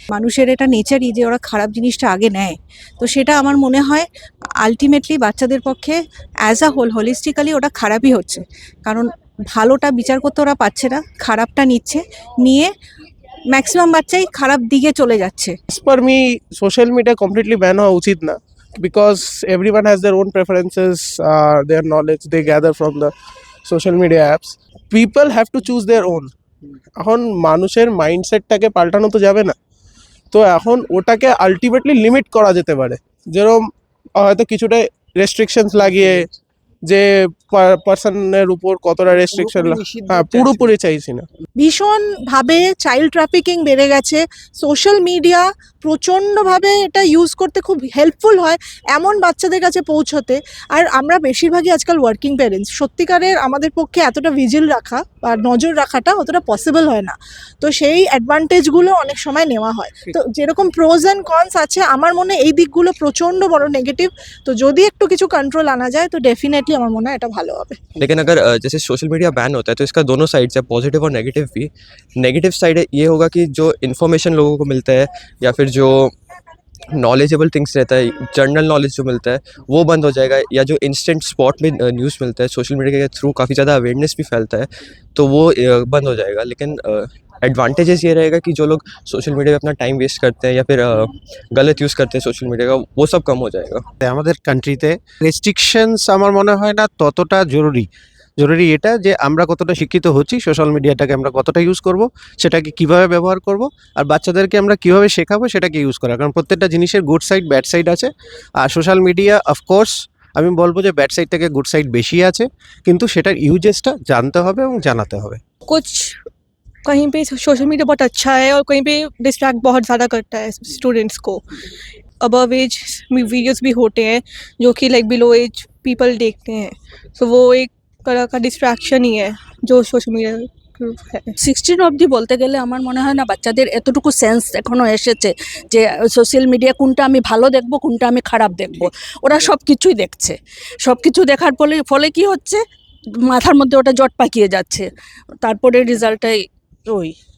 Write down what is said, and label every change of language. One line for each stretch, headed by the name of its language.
Bangla: মানুষের এটা নেচারই যে ওরা খারাপ জিনিসটা আগে নেয়, তো সেটা আমার মনে হয় আলটিমেটলি বাচ্চাদের পক্ষে অ্যাজ আ হোল হোলিস্টিক্যালি ওটা খারাপই হচ্ছে, কারণ ভালোটা বিচার করতে ওরা পাচ্ছে না, খারাপটা নিয়ে ম্যাক্সিমাম বাচ্চাই খারাপ দিকে চলে যাচ্ছে।
English: As per me, social media completely ban
Bangla: হওয়া উচিত না,
English: because everyone has their own preferences, their knowledge they gather from the social media apps. People have to choose their own.
Bangla: এখন মানুষের মাইন্ডসেটটাকে পাল্টানো তো যাবে না, তো এখন ওটাকে আলটিমেটলি লিমিট করা যেতে পারে। যেরকম হয়তো কিছুটা রেস্ট্রিকশনস লাগিয়ে, যে পার্সনের উপর কতটা রেস্ট্রিকশন, পুরোপুরি নিষিদ্ধ হ্যাঁ চাইছেন। পুরোপুরি চাইছি না। ভীষণভাবে চাইল্ড ট্রাফিকিং বেড়ে গেছে। সোশ্যাল মিডিয়া প্রচণ্ডভাবে এটা ইউজ করতে খুব হেল্পফুল হয় এমন বাচ্চাদের কাছে পৌঁছতে। আর আমরা বেশিরভাগই আজকাল ওয়ার্কিং প্যারেন্টস, সত্যিকারের আমাদের পক্ষে এতটা ভিজিল রাখা বা নজর রাখাটা অতটা পসিবল হয় না। তো সেই অ্যাডভান্টেজগুলো অনেক সময় নেওয়া হয়। তো যেরকম প্রোজ অ্যান্ড কনস আছে, আমার মনে হয় এই দিকগুলো প্রচণ্ড বড় নেগেটিভ। তো যদি একটু কিছু কন্ট্রোল আনা যায় তো ডেফিনেটলি আমার মনে হয় এটা ভালো হবে।
Hindi: लेकिन अगर जैसे सोशल मीडिया बैन होता है तो इसका दोनों साइड से पॉजिटिव और नेगेटिव भी। नेगेटिव साइड ये होगा कि जो इन्फॉर्मेशन लोगों को मिलता है या फिर जो नॉलेजेबल थिंग्स रहता है, जनरल नॉलेज जो मिलता है वो बंद हो जाएगा, या जो इंस्टेंट स्पॉट में न्यूज़ मिलता है सोशल मीडिया के थ्रू काफ़ी ज़्यादा अवेयरनेस भी फैलता है, तो वो बंद हो जाएगा। लेकिन एडवांटेजेस ये रहेगा कि जो लोग सोशल मीडिया पे अपना टाइम वेस्ट करते हैं या फिर गलत यूज़ करते हैं सोशल मीडिया का, वो सब कम हो जाएगा।
Bangla: আমাদের কান্ট্রিতে রেস্ট্রিকশনস আমার মনে হয় না ততটা জরুরি এটা যে আমরা কতটা শিক্ষিত হচ্ছি, সোশ্যাল মিডিয়াটাকে আমরা কতটা ইউজ করব, সেটাকে কিভাবে ব্যবহার করব, আর বাচ্চাদেরকে আমরা কিভাবে শেখাবো সেটাকে ইউজ করা। কারণ প্রত্যেকটা জিনিসের গুড সাইড ব্যাড সাইড আছে। আর সোশ্যাল মিডিয়া অফকোর্স আমি বলবো যে ব্যাড সাইড থেকে গুড সাইড বেশি আছে, কিন্তু সেটার ইউজেসটা জানতে হবে এবং জানাতে হবে।
Hindi: कुछ कहीं पे सोशल मीडिया बहुत अच्छा है और कहीं पे डिस्ट्रैक्ट बहुत ज़्यादा करता है स्टूडेंट्स को। अबव एज वीडियोस भी होते हैं जो कि लाइक बिलो एज पीपल देखते हैं, तो वो एक तरह का डिस्ट्रैक्शन ही है जो सोशल मीडिया है।
Bangla: 16 অবধি বলতে গেলে আমার মনে হয় না বাচ্চাদের এতটুকু সেন্স এখনো এসেছে যে সোশ্যাল মিডিয়া কোনটা আমি ভালো দেখবো কোনটা আমি খারাপ দেখবো। ওরা সব কিছুই দেখছে, সব কিছু দেখার ফলে কি হচ্ছে, মাথার মধ্যে ওটা জট পাকিয়ে যাচ্ছে, তারপরে রেজাল্টটাই ওই।